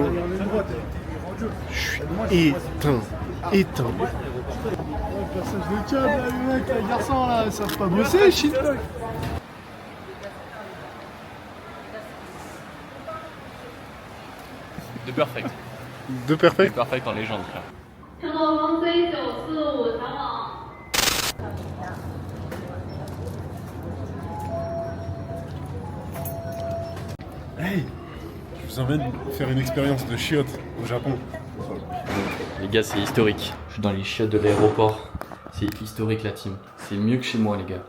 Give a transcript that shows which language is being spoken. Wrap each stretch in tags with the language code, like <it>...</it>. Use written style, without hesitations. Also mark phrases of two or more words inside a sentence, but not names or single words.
<fr>Je suis éteint. Personne de câble, là, les mecs, les garçons là, ils savent pas bosser, shit. De perfect. De perfect. Perfect en légende, frère.</fr> <zh>乘坐航 C945前往。</zh> <fr>Hey, je vous emmène faire une expérience de chiottes au Japon. Les gars, c'est historique. Je suis dans les chiottes de l'aéroport. C'est historique la team. C'est mieux que chez moi, les gars.</fr>